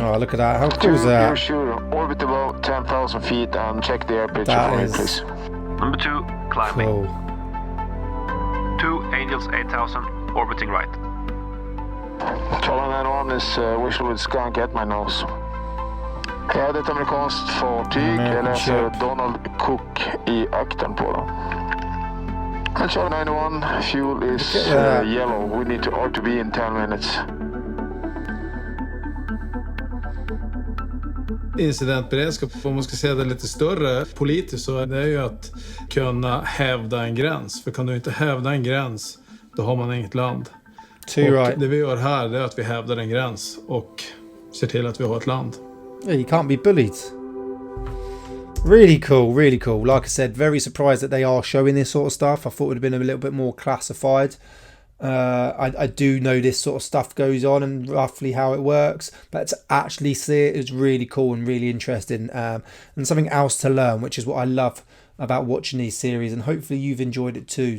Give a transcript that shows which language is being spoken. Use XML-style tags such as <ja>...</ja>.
<en>Oh, look at that. How cool is that? Shooter, orbit above 10,000 feet and check the air picture That for me, is please. Number 2, climbing. Cool. 2 Angels 8000, orbiting right. Charlie 91 is visual with skunk at my nose.</en> <sv>Ja, det är ett amerikanskt fartyg. Jag läser Donald Cook i akten på dem.</sv> <en>Charlie 91, fuel is yellow. We need to RTB in 10 minutes.</en> <sv>Incidentberedskap, om man ska säga det lite större politiskt, så det är ju att kunna hävda en gräns. För kan du inte hävda en gräns, då har man inget land.</sv> <en>Right.</en> <sv>Det vi gör här är att vi hävdar en gräns och ser till att vi har ett land.</sv> <en>Yeah, you can't be bullied. Really cool, really cool. Like I said, very surprised that they are showing this sort of stuff. I thought it would have been a little bit more classified. I do know this sort of stuff goes on and roughly how it works, but to actually see it is really cool and really interesting, and something else to learn, which is what I love about watching these series, and hopefully you've enjoyed it too.</en>